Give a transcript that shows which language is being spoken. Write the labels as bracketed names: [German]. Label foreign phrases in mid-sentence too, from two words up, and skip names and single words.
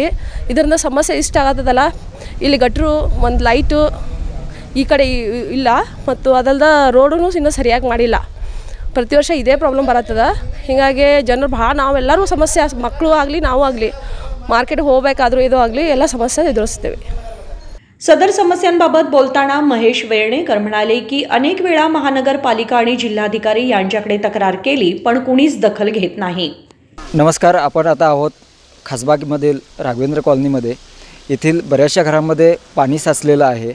[Kannada] ಇದರಿಂದ ಸಮಸ್ಯೆ ಇಷ್ಟ ಆಗತ್ತದಲ್ಲ, ಇಲ್ಲಿ ಗಟ್ರು ಒಂದು ಲೈಟು ಈ ಕಡೆ ಇಲ್ಲ, ಮತ್ತು ಅದಲ್ದ ರೋಡೂ ಇನ್ನೂ ಸರಿಯಾಗಿ ಮಾಡಿಲ್ಲ। ಪ್ರತಿ ವರ್ಷ ಇದೇ ಪ್ರಾಬ್ಲಮ್ ಬರತ್ತದ। ಹೀಗಾಗಿ ಜನರು ಭಾಳ ನಾವೆಲ್ಲರೂ ಸಮಸ್ಯೆ, ಮಕ್ಕಳು ಆಗಲಿ ನಾವು ಆಗಲಿ ಮಾರ್ಕೆಟ್ಗೆ ಹೋಗಬೇಕಾದ್ರೂ ಇದು ಆಗಲಿ ಎಲ್ಲ ಸಮಸ್ಯೆ ಎದುರಿಸ್ತೇವೆ। [Marathi] सदर समस्यांबाबत बोलताना महेश वेळणेकर म्हणाले की अनेक वेळा महानगरपालिका आणि जिल्हाधिकारी यांच्याकडे तक्रार केली पण कुणीच दखल घेत नाही। नमस्कार, आपण आता आहोत खासबागमधील राघवेंद्र कॉलनीमध्ये। येथील बऱ्याचशा घरांमध्ये पाणी साचलेलं आहे।